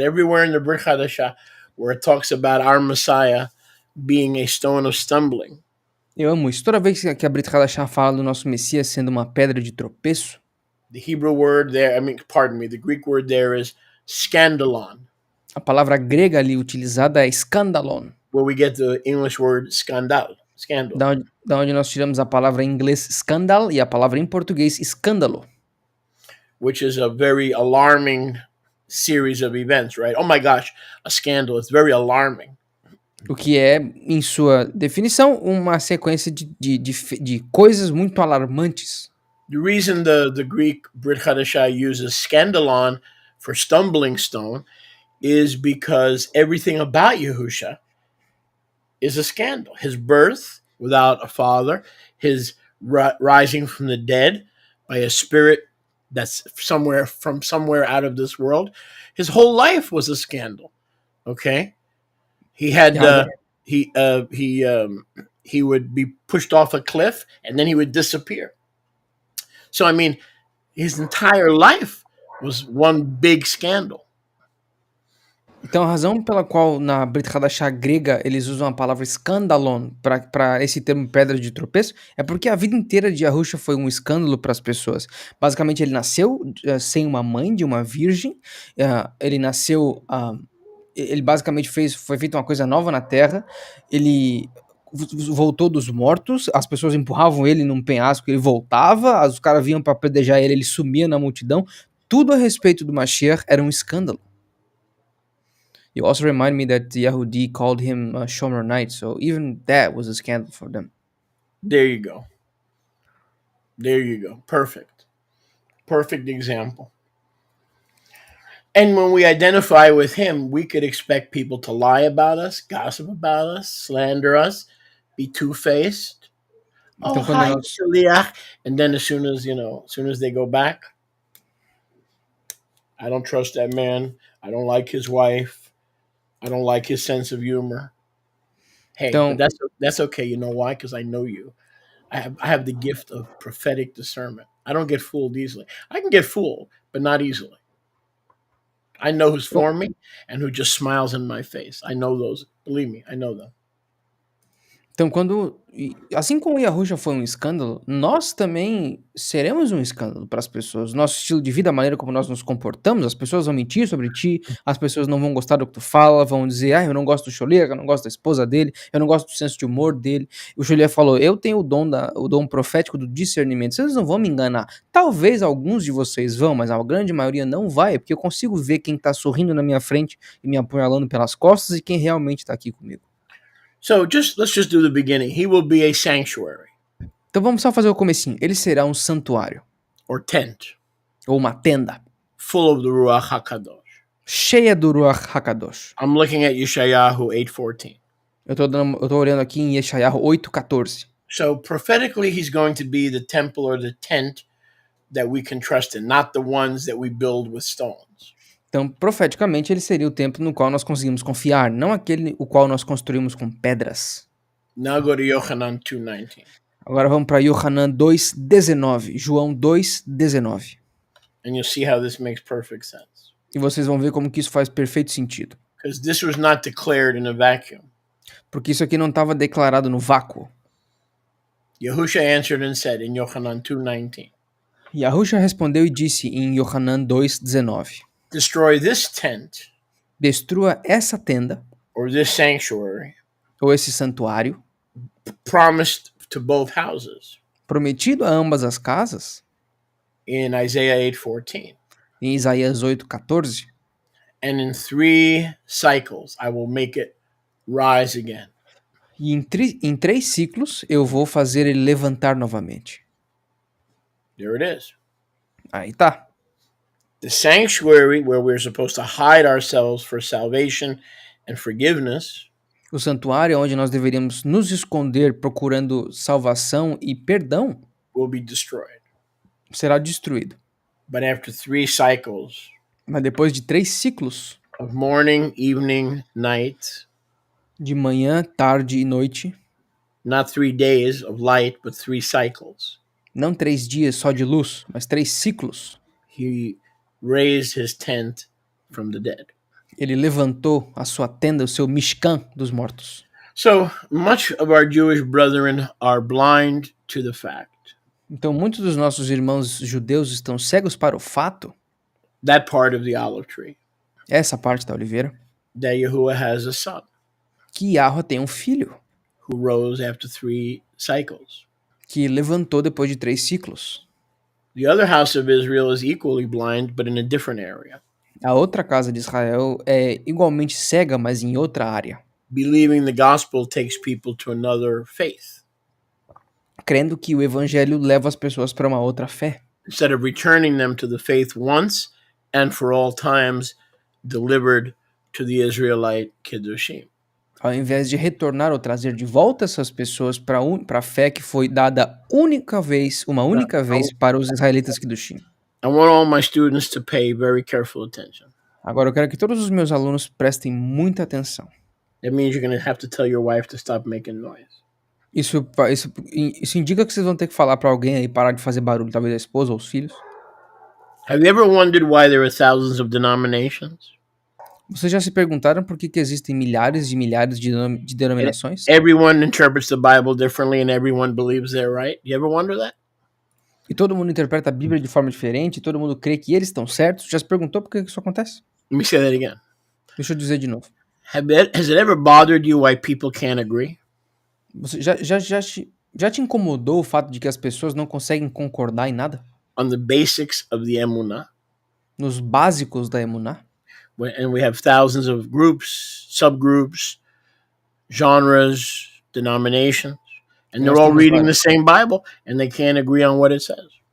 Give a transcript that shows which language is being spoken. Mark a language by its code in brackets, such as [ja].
[en] Everywhere in the Brit Hadashah where it talks about our Messiah being a stone of stumbling. [pt] Eu amo isso. Toda vez que a Brit Hadashah fala do nosso Messias sendo uma pedra de tropeço, [en] the Hebrew word there, the Greek word there is scandalon. [pt] A palavra grega ali utilizada é scandalon. [en] Where we get the English word scandal. [pt] Da onde nós tiramos a palavra em inglês scandal e a palavra em português escândalo. [en] Which is a very alarming series of events, right? Oh my gosh, a scandal. It's very alarming. [pt] O que é, em sua definição, uma sequência de coisas muito alarmantes. [en] The reason the Greek Brit Hadashah uses scandalon for stumbling stone is because everything about Yahusha is a scandal. His birth without a father, his rising from the dead by a spirit that's somewhere out of this world. His whole life was a scandal. Okay, he had he would be pushed off a cliff and then he would disappear. So I mean, his entire life was one big scandal. [pt] Então, a razão pela qual na Brit Hadashah grega eles usam a palavra scandalon para esse termo pedra de tropeço é porque a vida inteira de Yahusha foi um escândalo para as pessoas. Basicamente, ele nasceu sem uma mãe, de uma virgem. Ele nasceu... ele basicamente foi feita uma coisa nova na Terra. Ele voltou dos mortos, as pessoas empurravam ele num penhasco, ele voltava, os caras vinham para apedrejar ele sumia na multidão. Tudo a respeito do Mashiach era um escândalo. [en] You also remind me that the Yahudi called him Shomer Knight, so even that was a scandal for them. There you go. Perfect example. And when we identify with him, we could expect people to lie about us, gossip about us, slander us, be two-faced. Oh, [pt] Então, quando [en] hi, [pt] nós Shaliach. [en] And then as soon as they go back, I don't trust that man. I don't like his wife. I don't like his sense of humor. Hey, but [pt] então [en] that's okay. You know why? Because I know you. I have the gift of prophetic discernment. I don't get fooled easily. I can get fooled, but not easily. I know who's [pt] então [en] for me and who just smiles in my face. I know those. Believe me, I know them. [pt] Então, assim como o Yahusha foi um escândalo, nós também seremos um escândalo para as pessoas. Nosso estilo de vida, a maneira como nós nos comportamos, as pessoas vão mentir sobre ti, as pessoas não vão gostar do que tu fala, vão dizer, eu não gosto do Xolier, eu não gosto da esposa dele, eu não gosto do senso de humor dele. O Xolier falou, eu tenho o dom profético do discernimento, vocês não vão me enganar. Talvez alguns de vocês vão, mas a grande maioria não vai, porque eu consigo ver quem tá sorrindo na minha frente e me apunhalando pelas costas e quem realmente tá aqui comigo. [en] So let's just do the beginning. He will be a sanctuary [pt] Então vamos só fazer o comecinho. Ele será um santuário, [en] or tent [pt] ou uma tenda, [en] full of the Ruach HaKadosh. [pt] cheia do Ruach HaKadosh. [en] I'm looking at Yeshayahu 8:14. [pt] Eu tô olhando aqui em Yeshayahu 8:14. [en] So prophetically, he's going to be the temple or the tent that we can trust in, not the ones that we build with stones. [pt] Então, profeticamente, ele seria o templo no qual nós conseguimos confiar, não aquele o qual nós construímos com pedras. [en] Now go to Yochanan 2:19. [pt] Agora vamos para Yohanan 2:19, João 2:19. [en] And you'll see how this makes perfect sense. [pt] E vocês vão ver como que isso faz perfeito sentido. [en] Because this was not declared in a vacuum. [pt] Porque isso aqui não estava declarado no vácuo. [en] Yahusha answered and said in Yochanan 2:19, [pt] Yahusha respondeu e disse em Yohanan 2:19, [en] destroy this tent [pt] destrua essa tenda, [en] or this sanctuary [pt] ou esse santuário, [en] promised to both houses [pt] prometido a ambas as casas, [en] in Isaiah 8:14. [pt] em Isaías 8:14, [en] And in 3 cycles I will make it rise again. [pt] e em 3 ciclos eu vou fazer ele levantar novamente. [en] There it is. [pt] Aí tá. [en] The sanctuary where we're supposed to hide ourselves for salvation and forgiveness [pt] O santuário onde nós deveríamos nos esconder procurando salvação e perdão [en] will be destroyed. [pt] será destruído. [en] But after 3 cycles [pt] Mas depois de 3 ciclos, [en] of morning, evening, night, [pt] de manhã, tarde e noite, [en] not 3 days of light, but 3 cycles, [pt] não 3 dias só de luz, mas 3 ciclos, [en] he raised his tent from the dead. [pt] ele levantou a sua tenda, o seu Mishkan dos mortos. [en] So much of our Jewish brethren are blind to the fact [pt] Então muitos dos nossos irmãos judeus estão cegos para o fato, [en] that part of the olive tree, [pt] essa parte da oliveira, [en] that Yahuwah has a son [pt] que Yahweh tem um filho, [en] who rose after 3 cycles. [pt] que levantou depois de 3 ciclos. [en] The other house of Israel is equally blind, but in a different area, [pt] A outra casa de Israel é igualmente cega, mas em outra área, [en] believing the gospel takes people to another faith. [pt] crendo que o evangelho leva as pessoas para uma outra fé. [en] Instead of returning them to the faith once and for all times delivered to the Israelite Kiddushim. [pt] Ao invés de retornar ou trazer de volta essas pessoas para a fé que foi dada uma única vez para os israelitas Kiddushim. [en] I want all my students to pay very careful attention. [pt] Agora eu quero que todos os meus alunos prestem muita atenção. [en] That means you're going to have to tell your wife to stop making noise. [pt] Isso indica que vocês vão ter que falar para alguém aí parar de fazer barulho, talvez a esposa ou os filhos. [en] Have you ever wondered why there are thousands of denominations? [pt] Vocês já se perguntaram por que existem milhares de denominações? [en] Everyone interprets the Bible differently and everyone believes they're right. You ever wonder that? [pt] E todo mundo interpreta a Bíblia de forma diferente, e todo mundo crê que eles estão certos. Já se perguntou por que isso acontece? [en] Let me say that again. [pt] Deixa eu dizer de novo. [en] Has it ever bothered you why people can't agree? [pt] Você já te incomodou o fato de que as pessoas não conseguem concordar em nada? [en] On the basics of the Emunah? [pt] Nos básicos da Emuná? [en] And we have thousands of groups, subgroups, genres, denominations, and they're all reading the same Bible and they can't agree on what it says.